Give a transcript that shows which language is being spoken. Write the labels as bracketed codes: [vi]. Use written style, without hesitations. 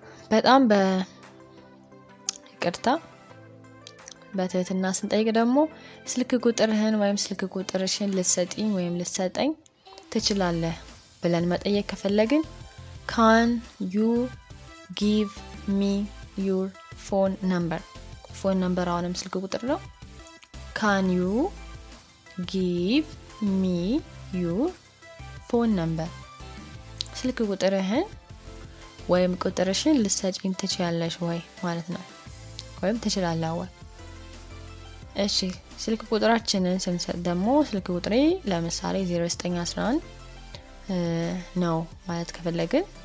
[am] በጣም በይቅርታ በትህትና ስንጠይቅ ደግሞ ስልክ ቁጥርህን ወይም ስልክ ቁጥርሽን ልትሰጪኝ ወይም ልትሰጠኝ ትችላለህ ብለን መጠየቅ ከፈለግን [en] Can you give me your phone number? phone number [am] አሁንም ስልክ ቁጥር ነው። [en] Can you give me your phone number? [am] ስልክ ቁጥርህን ወይም ቁጥርሽን ልትሰጪኝ ትችያለሽ ወይ ማለት ነው። ወይም ትችላለህ ወይ። እሺ ስልክ ቁጥራችንን ስንሰጥ ደግሞ ስልክ ቁጥሬ ለምሳሌ 0911 ነው ማለት ከፈለግን